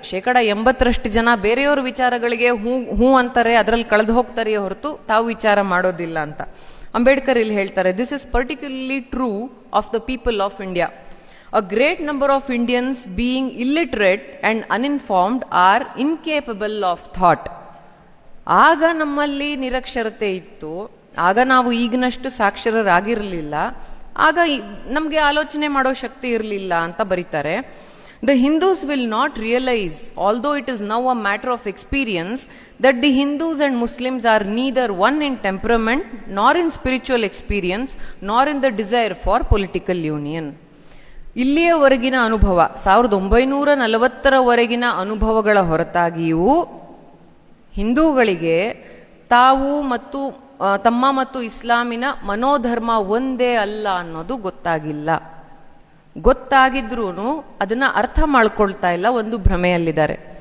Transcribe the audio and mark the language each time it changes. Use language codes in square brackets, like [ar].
[kn] 80% ಜನ ಬೇರೆಯವ್ರ ವಿಚಾರಗಳಿಗೆ ಹೂ ಅಂತಾರೆ, ಅದರಲ್ಲಿ ಕಳೆದು ಹೋಗ್ತಾರೆ ಹೊರತು ತಾವು ವಿಚಾರ ಮಾಡೋದಿಲ್ಲ ಅಂತ. ಅಂಬೇಡ್ಕರ್ ಇಲ್ಲಿ ಹೇಳ್ತಾರೆ, [en] This is particularly true of the people of India. A great number of Indians, being illiterate and uninformed, are incapable of thought. [kn] ಆಗ ನಮ್ಮಲ್ಲಿ ನಿರಕ್ಷರತೆ ಇತ್ತು, ಆಗ ನಾವು ಈಗಿನಷ್ಟು ಸಾಕ್ಷರರಾಗಿರಲಿಲ್ಲ, ಆಗ ನಮಗೆ ಆಲೋಚನೆ ಮಾಡೋ ಶಕ್ತಿ ಇರಲಿಲ್ಲ ಅಂತ ಬರೀತಾರೆ. [en] The Hindus will not realize, although it is now a matter of experience, that the Hindus and Muslims are neither one in temperament, nor in spiritual experience, nor in the desire for political union. [kn] ಇಲ್ಲಿಯವರೆಗಿನ ಅನುಭವ, 1940ರವರೆಗಿನ ಅನುಭವಗಳ ಹೊರತಾಗಿಯೂ ಹಿಂದೂಗಳಿಗೆ ತಾವು ಮತ್ತು ತಮ್ಮ ಮತ್ತು ಇಸ್ಲಾಮಿನ ಮನೋಧರ್ಮ ಒಂದೇ ಅಲ್ಲ ಅನ್ನೋದು ಗೊತ್ತಾಗಿಲ್ಲ. ಗೊತ್ತಾಗಿದ್ರೂ ಅದನ್ನು ಅರ್ಥ ಮಾಡ್ಕೊಳ್ತಾ ಇಲ್ಲ, ಒಂದು ಭ್ರಮೆಯಲ್ಲಿದ್ದಾರೆ.